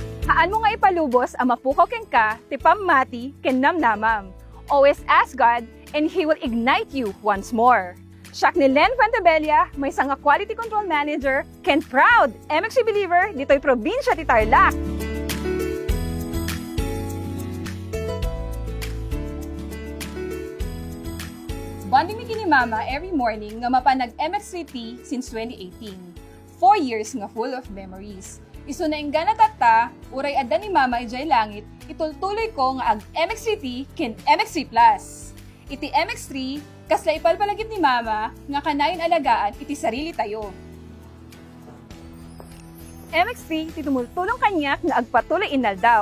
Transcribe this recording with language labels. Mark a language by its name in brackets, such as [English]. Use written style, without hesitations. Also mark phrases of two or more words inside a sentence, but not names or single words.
[Iloko] Haan mo nga ipalubos ang mapukaw ken ka, ti pamati ken namnamam. [English] Always ask God and He will ignite you once more. [Filipino] Siya ni Len Fuentebella, may isang [English] quality control manager, [Iloko] ken [English] proud MXC believer [Iloko] dito'y probinsya ti Tarlac. Bonding mi kini mama [English] every morning [Iloko] nga mapanag MX3T since 2018. [English] 4 years nga full of memories. [Iloko] Isu na ingga tata, uray adda ni mama ijay langit, itultuloy ko nga ag MX3T ken MX3 Plus. Iti MX3, kasla ipalpalagip ni mama nga kanayon alagaan iti sarili tayo. MX3 ti tumultulong kanyak nga agpatuloy inaldaw.